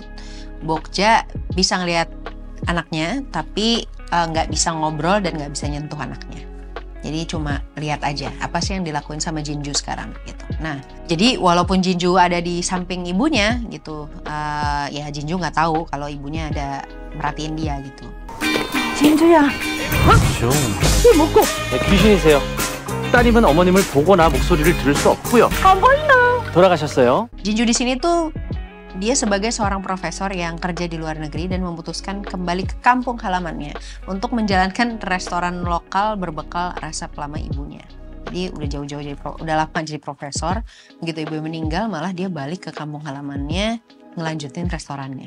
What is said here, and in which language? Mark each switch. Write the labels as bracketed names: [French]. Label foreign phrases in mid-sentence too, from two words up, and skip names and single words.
[Indonesian] Bokja bisa ngelihat anaknya tapi nggak bisa ngobrol dan nggak bisa nyentuh anaknya. Jadi cuma lihat aja apa sih yang dilakuin sama Jinju sekarang gitu. Nah, jadi walaupun Jinju ada di samping ibunya gitu, ya Jinju nggak tahu kalau ibunya ada merhatiin dia gitu. [Korean] 진주야. 좀. 이 먹고. 네, 귀신이세요. 따님은 어머님을 보거나 목소리를 들을 수 없고요. 안 보인다. 돌아가셨어요. [Indonesian] Jinju di sini tuh dia sebagai seorang profesor yang kerja di luar negeri dan memutuskan kembali ke kampung halamannya untuk menjalankan restoran lokal berbekal resep lama ibunya. Jadi udah jauh-jauh udah lama jadi profesor, begitu ibu meninggal malah dia balik ke kampung halamannya ngelanjutin restorannya.